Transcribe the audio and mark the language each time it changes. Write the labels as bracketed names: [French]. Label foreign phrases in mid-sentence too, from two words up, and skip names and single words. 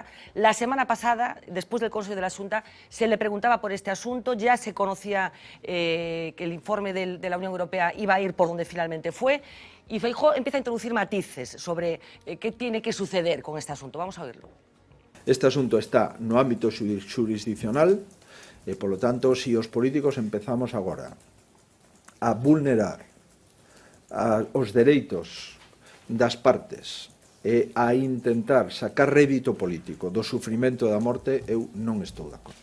[Spanish] La semana pasada, después del Consejo de la Xunta, se le preguntaba por este asunto, ya se conocía que el informe de la Unión Europea iba a ir por donde finalmente fue, y Feijóo empieza a introducir matices sobre qué tiene que suceder con este asunto. Vamos a verlo. [Galician] Este asunto está no ámbito xurisdiccional e, polo tanto, se os políticos empezamos agora a vulnerar os dereitos das partes e a intentar sacar rédito político do sufrimento da morte, eu non estou de acordo.